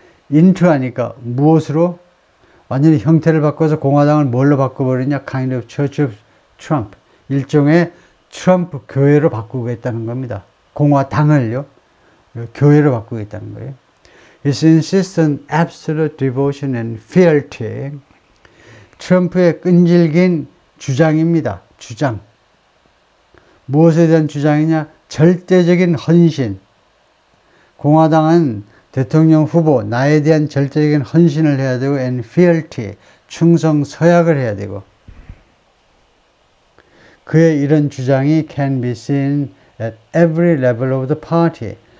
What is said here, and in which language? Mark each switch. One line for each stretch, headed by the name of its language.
Korean: into 하니까 무엇으로? 완전히 형태를 바꿔서 공화당을 뭘로 바꿔버리냐?
English: kind of Church of Trump.
Korean: 일종의 트럼프 교회로 바꾸겠다는 겁니다. 공화당을요. 교회로 바꾸겠다는 거예요.
English: It insists on absolute devotion and fealty.
Korean: 트럼프의 끈질긴 주장입니다. 주장. 무엇에 대한 주장이냐? 절대적인 헌신. 공화당은 대통령 후보, 나에 대한 절대적인 헌신을 해야 되고,
English: and fealty,
Korean: 충성 서약을 해야 되고, 그의 이런 주장이
English: can be seen at every level of the party.